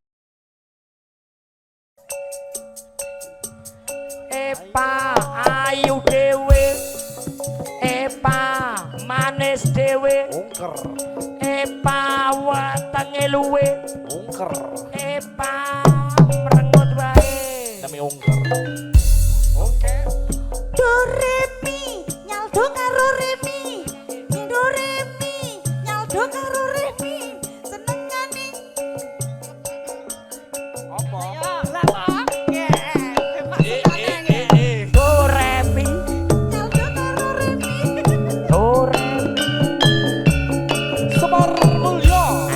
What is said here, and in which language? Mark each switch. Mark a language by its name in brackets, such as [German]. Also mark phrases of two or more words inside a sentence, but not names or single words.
[Javanese] Epa ayu dewe, Epa manis dewe, ungker. Epa wetenge luwe, Ungker. Epa merengut wae. Nami ungker. Oke. Do re mi nyaldo karo re mi. Do re mi nyaldo Do karo Remi senengane. Apa? Lah kok? Do Remi Nyaldo karo Remi. Do Remi Semar Mulyo.